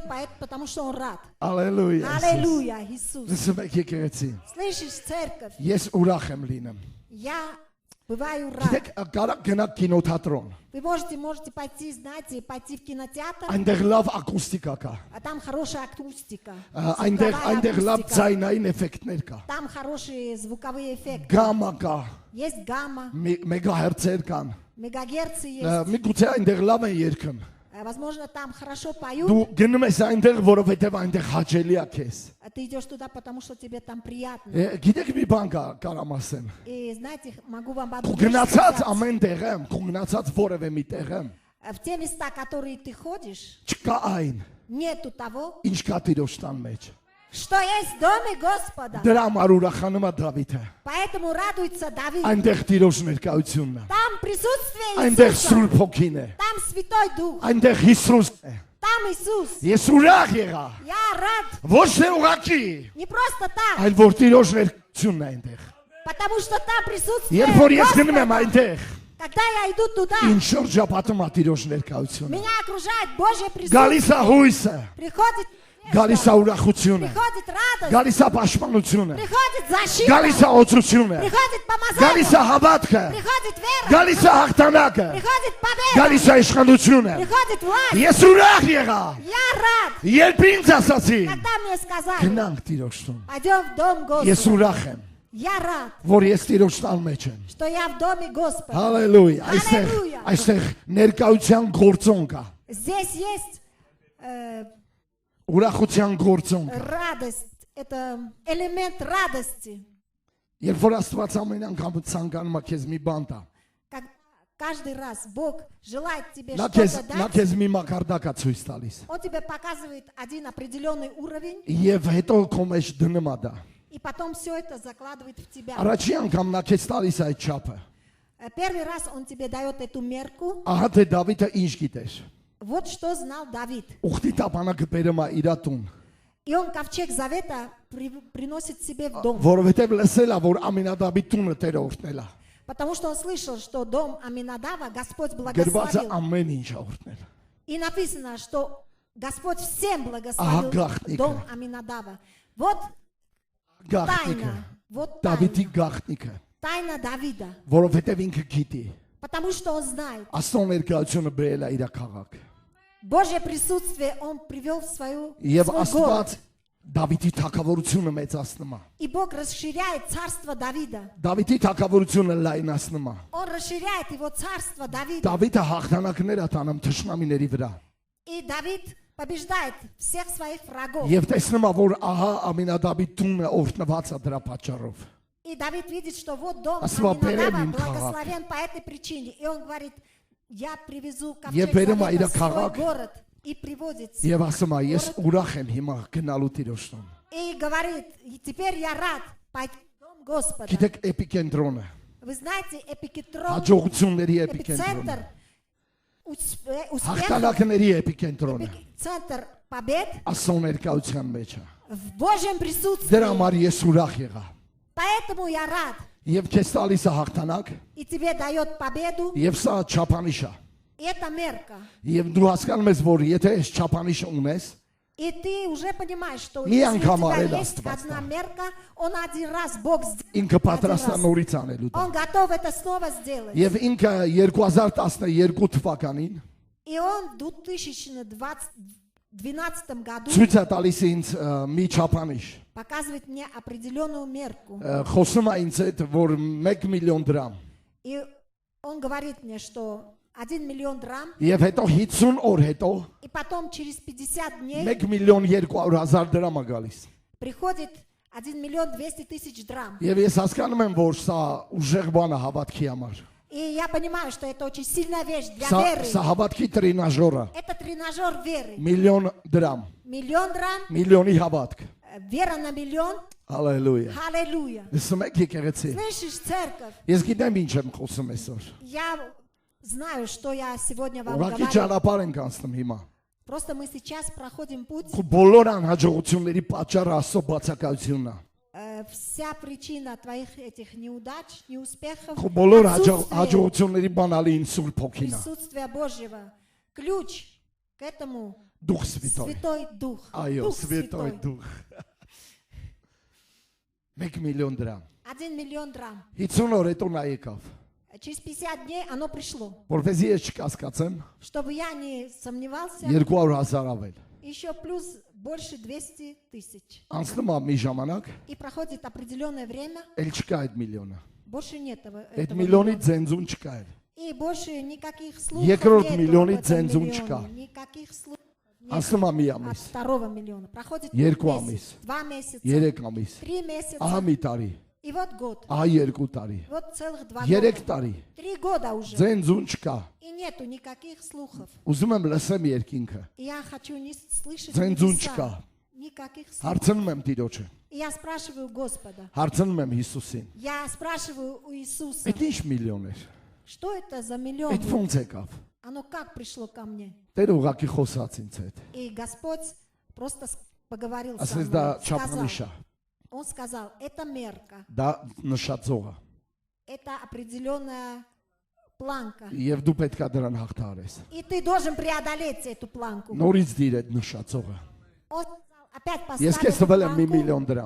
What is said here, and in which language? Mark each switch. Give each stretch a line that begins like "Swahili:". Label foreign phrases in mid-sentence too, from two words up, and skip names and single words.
Russian: Потому что он рад.
Armenian: Ալելույա։
Russian: Аллилуйя, Иисус.
Armenian: Լսում եք եկեղեցի։
Russian: Слышишь, церковь?
Armenian: Ես ուրախ եմ լինեմ։
Russian: Я бываю рад.
Armenian: Գիտեք, կարա գնաք կինոթատրոն։
Russian: Вы можете пойти, знаете, пойти в кинотеатр,
Armenian: Այնտեղ լավ ակուստիկա կա։
Russian: а там хорошая акустика.
Armenian: Այնտեղ
Russian: звуковая
Armenian: այնտեղ լավ
Russian: акустика.
Armenian: ձայնային էֆեկտներ կա։
Russian: Там хорошие звуковые эффекты.
Armenian: Գամա կա,
Russian: Есть гамма,
Armenian: մեգահերցեր կան։
Russian: мегагерцы есть.
Armenian: Միգուցե այնտեղ լավ են երգում։
Russian: Возможно, там хорошо поют.
Armenian: Դու գնում ես այնտեղ, որովհետև այնտեղ հաճելի է քեզ։
Russian: А ты идешь туда, потому что тебе там приятно.
Armenian: Գիտեք մի բան կա, կարամ ասեմ։
Russian: И знаете, могу вам
Armenian: Քո
Russian: одну вещь
Armenian: գնացած
Russian: сказать.
Armenian: ամեն տեղը, քո գնացած որևէ մի տեղը
Russian: В те места, которые ты ходишь,
Armenian: չկա այն,
Russian: нету того,
Armenian: ինչ կա Տիրոջ տան մեջ։
Russian: что есть в доме Господа.
Armenian: Դրա համար ուրախանում է Դավիթը։
Russian: Поэтому радуется Давид.
Armenian: Այնտեղ Տիրոջ ներկայությունն է։
Russian: Там присутствие
Armenian: Այնտեղ
Russian: Иисуса.
Armenian: Սուրբ Հոգին է։
Russian: Там Святой Дух.
Armenian: Այնտեղ Հիսուսն է։
Russian: Там Иисус.
Armenian: Ես ուրախ եղա։
Russian: Я рад.
Armenian: Ոչ թե ուղակի,
Russian: Не просто так,
Armenian: այլ որ Տիրոջ ներկայությունն է այնտեղ։
Russian: потому что там присутствие
Armenian: Երբ որ ես գնում եմ
Russian: Господа.
Armenian: այնտեղ,
Russian: Когда я иду туда,
Armenian: ինձ շրջապատում է Տիրոջ ներկայությունը։
Russian: меня окружает Божье
Armenian: Գալիս
Russian: присутствие.
Armenian: է հույսը,
Russian: Приходит
Armenian: գալիս է
Russian: надежда,
Armenian: ուրախությունը,
Russian: приходит радость,
Armenian: գալիս է պաշտպանությունը,
Russian: приходит защита,
Armenian: գալիս է օծությունը,
Russian: приходит
Armenian: գալիս է
Russian: помазание,
Armenian: հավատքը,
Russian: приходит вера,
Armenian: գալիս է հաղթանակը,
Russian: приходит победа,
Armenian: գալիս է իշխանությունը։
Russian: приходит власть.
Armenian: Ես ուրախ եղա,
Russian: Я рад,
Armenian: երբ ինձ ասացի,
Russian: когда мне сказали,
Armenian: գնանք Տիրոջ տուն։
Russian: пойдем в дом
Armenian: Ես
Russian: Господа.
Armenian: ուրախ եմ,
Russian: Я рад,
Armenian: որ ես Տիրոջ տան մեջ եմ։
Russian: что я в доме Господа.
Armenian: Հալելույա։ Հալելույա։ Այստեղ ներկայության գործոն կա։
Russian: Здесь есть
Armenian: Ուրախության գործոն կա։
Russian: радость, это элемент радости.
Armenian: Երբ որ Աստված ամեն անգամ ցանկանում է քեզ մի բան տա,
Russian: Как каждый раз Бог желает тебе
Armenian: նա
Russian: что-то дать,
Armenian: քեզ մի մակարդակ է ցույց տալիս։
Russian: Он тебе показывает один определенный уровень,
Armenian: Եվ հետո քո մեջ դնում է դա։
Russian: и потом все это закладывает в тебя.
Armenian: Առաջի անգամ նա քեզ տալիս այդ չափը։
Russian: Первый раз Он тебе дает эту мерку.
Armenian: Ահա թե Դավիթը ինչ գիտեր։
Russian: Вот что знал Давид.
Armenian: Ուխտի տապանակը բերում է իր տուն,
Russian: И он ковчег завета приносит себе в дом.
Armenian: որովհետև լսել է, որ Ամինադաբի տունը Տերը օրհնել է։
Russian: Потому что он слышал, что дом Аминадава Господь
Armenian: Գրված է
Russian: благословил.
Armenian: ամեն ինչ օրհնել։
Russian: И написано, что Господь всем Ага, благословил гахника. дом Аминадава. Вот
Armenian: գաղտնիքը,
Russian: Тайна. Вот
Armenian: Դավիթի
Russian: тайна.
Armenian: գաղտնիքը,
Russian: Տайна Давида.
Armenian: որովհետև ինքը գիտի,
Russian: Потому что он знает.
Armenian: Աստծո ներկայությունը բերել է իր քաղաք։
Russian: Божье присутствие он привел в
Armenian: Եվ
Russian: свой
Armenian: Աստված
Russian: город.
Armenian: Դավիթի թագավորությունը մեծացնում է։
Russian: И Бог расширяет царство Давида.
Armenian: Դավիթի թագավորությունը լայնացնում է։
Russian: Он расширяет его царство Давида.
Armenian: Դավիթը հաղթանակներ է տանում թշնամիների վրա։
Russian: И Давид побеждает всех своих врагов.
Armenian: Եվ տեսնում է, որ ահա Ամինադաբի տունը օրհնված է дրա պատճառով։
Russian: И Давид видит, что вот дом
Armenian: Ասում է, «Բերեմ
Russian: Аминадава
Armenian: իմ քաղաք»։
Russian: благословен по этой причине. И он говорит, я привезу
Armenian: Եվ
Russian: ковчег
Armenian: բերում է իր
Russian: завета в свой
Armenian: քաղաք։
Russian: город. И приводит.
Armenian: Եվ ասում է, ես ուրախ եմ հիմա գնալու Տիրոջ տուն։
Russian: И говорит, «И теперь я рад пойти в дом Господа».
Armenian: Գիտեք էպիկենտրոնը,
Russian: Вы знаете, эпикентрон,
Armenian: հաջողությունների էպիկենտրոնը,
Russian: эпицентр успеха,
Armenian: հաղթանակների էպիկենտրոնը,
Russian: эпицентр побед
Armenian: Աստծո ներկայության մեջ է։
Russian: в Божьем присутствии.
Armenian: Դրա համար ես ուրախ եղա։
Russian: Поэтому я рад.
Armenian: Եվ քեզ տալիս է հաղթանակ,
Russian: И тебе дает победу.
Armenian: եւ սա չափանիշ է։
Russian: И это мерка.
Armenian: Եվ дու հասկանում ես, որ եթե այս չափանիշը ունես,
Russian: И ты уже понимаешь, что
Armenian: Մի
Russian: если
Armenian: անգամ
Russian: у тебя
Armenian: արել
Russian: есть
Armenian: Աստված
Russian: одна
Armenian: դա։
Russian: мерка, он один раз, Бог сделает.
Armenian: ինքը պատրաստ է
Russian: Один раз.
Armenian: նորից անելու դա։
Russian: Он готов это снова сделать.
Armenian: Եվ ինքը 2012 թվականին
Russian: И он в 2012 году
Armenian: ցույց է տալիս ինձ մի չափանիշ։
Russian: показывает мне определенную мерку.
Armenian: Խոսում է ինձ հետ, որ 1 միլիոն դրամ։
Russian: И он говорит мне, что 1 миллион драм,
Armenian: Եվ հետո 50 օր հետո
Russian: и потом через 50 дней
Armenian: 1 միլիոն 200,000 դրամ է գալիս։
Russian: приходит 1 миллион 200 тысяч драм.
Armenian: Եվ ես հասկանում եմ, որ սա ուժեղ բան է հավատքի համար։
Russian: И я понимаю, что это очень сильная вещь для
Armenian: Սա
Russian: веры.
Armenian: սա հավատքի տրինաժոր է։
Russian: Это тренажер веры.
Armenian: Միլիոն դրամ,
Russian: Миллион драм,
Armenian: միլիոնի հավատք։
Russian: вера на миллион.
Armenian: Հալելույա։
Russian: Аллилуйя.
Armenian: Լսում եք եկեղեցի։
Russian: Слышишь, церковь?
Armenian: Ես գիտեմ ինչ եմ խոսում այսօր։
Russian: Я знаю, что я сегодня вам
Armenian: Ուղղակի
Russian: говорю.
Armenian: ճանապարհ ենք անցնում հիմա։
Russian: Просто мы сейчас проходим путь.
Armenian: Քո բոլոր անհաջողությունների պատճառը Աստծո բացակայությունն է։
Russian: Вся причина твоих этих неудач, неуспехов,
Armenian: Քո բոլոր
Russian: отсутствие
Armenian: հաջողությունների բանալին Սուրբ Հոգին է։
Russian: присутствия Божьего. Ключ к этому Дух Святой։ Святой Дух.
Armenian: Այո,
Russian: Дух Սվիտոյ Святой.
Armenian: դուխ։ 1 միլիոն դրամ։
Russian: 1 миллион драм.
Armenian: 50 օր հետո նա եկավ։
Russian: Через 50 дней оно пришло.
Armenian: Որովհետեւ ես չկասկածեմ,
Russian: Чтобы я не сомневался,
Armenian: 200,000 ավել։
Russian: еще плюс больше 200 тысяч.
Armenian: Անցնում է մի ժամանակ,
Russian: И проходит определенное время,
Armenian: էլ չկա այդ միլիոնը։
Russian: больше нет этого
Armenian: Այդ
Russian: этого
Armenian: միլիոնի
Russian: миллиона.
Armenian: ձենձուն չկա էլ։
Russian: И больше никаких слухов
Armenian: Երկրորդ
Russian: нету
Armenian: միլիոնի
Russian: об этом
Armenian: ձենձուն
Russian: миллионе.
Armenian: չկա։
Russian: Никаких слухов нет
Armenian: Անցնում է մի
Russian: от
Armenian: ամիս,
Russian: второго миллиона. Проходит
Armenian: Երկու
Russian: месяц,
Armenian: ամիս,
Russian: 2 месяца,
Armenian: 3 ամիս,
Russian: 3 месяца,
Armenian: ահա մի տարի,
Russian: и вот год.
Armenian: ահա 2 տարի,
Russian: Вот целых 2 3 года.
Armenian: տարի,
Russian: 3 года уже.
Armenian: ձենձուն չկա։
Russian: И нету никаких слухов.
Armenian: Ուզում եմ լսեմ երկինքը։
Russian: И я хочу не слышать
Armenian: Ձենձուն
Russian: небеса.
Armenian: չկա։
Russian: Никаких слухов.
Armenian: Հարցնում եմ Տիրոջը,
Russian: И я спрашиваю Господа.
Armenian: հարցնում եմ Հիսուսին։
Russian: Я спрашиваю у Иисуса,
Armenian: Այդ ինչ միլիոն էր։
Russian: что это за миллион?
Armenian: Այդ
Russian: был?
Armenian: ո՞նց եկավ։
Russian: Оно как пришло ко мне?
Armenian: Տեր ուղակի խոսած ինձ հետ։
Russian: И Господь просто поговорил со
Armenian: Ասես դա
Russian: мной.
Armenian: չափանիշ է,
Russian: Он сказал, это мерка,
Armenian: դա նշածող է։
Russian: это определенная планка.
Armenian: Եվ дու պետք է дрան հաղթարես։
Russian: И ты должен преодолеть эту планку.
Armenian: Նորից դիր այդ նշածողը։
Russian: Он сказал, опять
Armenian: Ես
Russian: поставил
Armenian: քեզ
Russian: эту
Armenian: տվել եմ 1
Russian: планку,
Armenian: միլիոն դրամ։